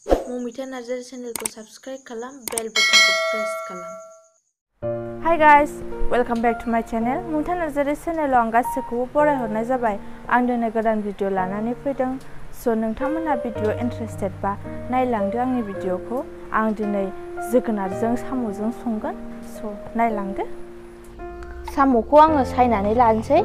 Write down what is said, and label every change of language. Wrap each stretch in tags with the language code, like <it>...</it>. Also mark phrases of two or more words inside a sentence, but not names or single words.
<brx>Mumita Nazari channel ko subscribe kalam,</brx> <en>bell button</en> <brx>ko press kalam.</brx> <en>Hi guys, welcome back to my channel.</en> <brx>Mumita Nazari channel आव गासिखौबो बरायहरनाय जाबाय। आं दिनै गोदान भिडिअ लानानै फैदों। स' नोंथांमोनहा भिडिअ इन्टारेस्टेड बा नायलांदो आंनि भिडिअखौ। आं दिनै जोगोनारजों साम'जों संगोन। स' नायलांदो। साम'खौ आङो सायनानै लानोसै।</brx>